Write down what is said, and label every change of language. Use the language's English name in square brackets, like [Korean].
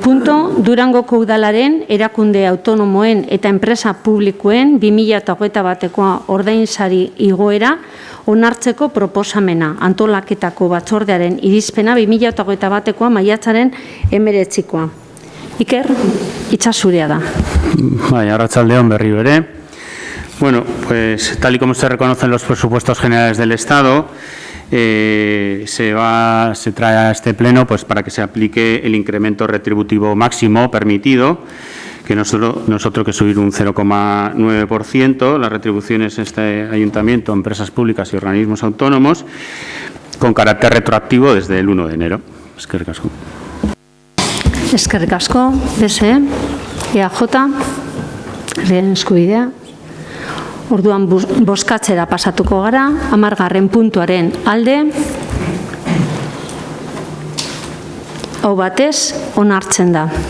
[Basque] punto, Durangoko udalaren, erakunde autonomoen eta enpresa publikoen 2021ko ordainsari igoera onartzeko proposamena, antolaketako batzordearen irizpena 2021koa maiatzaren 19koa. Iker, itxasurea da. Bai, arratsaldeon berriro ere. [Spanish] Bueno, pues tal y como se reconocen los presupuestos generales del Estado, se trae a este pleno pues para que se aplique el incremento retributivo máximo permitido, que nosotros que subir un 0,9% las retribuciones en este ayuntamiento, empresas públicas y organismos autónomos, con carácter retroactivo desde el 1 de enero. [Basque] Eskerrik asko. Eskerrik asko, PSE, EAJ, Herriaren Eskubidea. Orduan bozkatzera pasatuko gara, 10. puntuaren alde. Hau batez, onartzen da.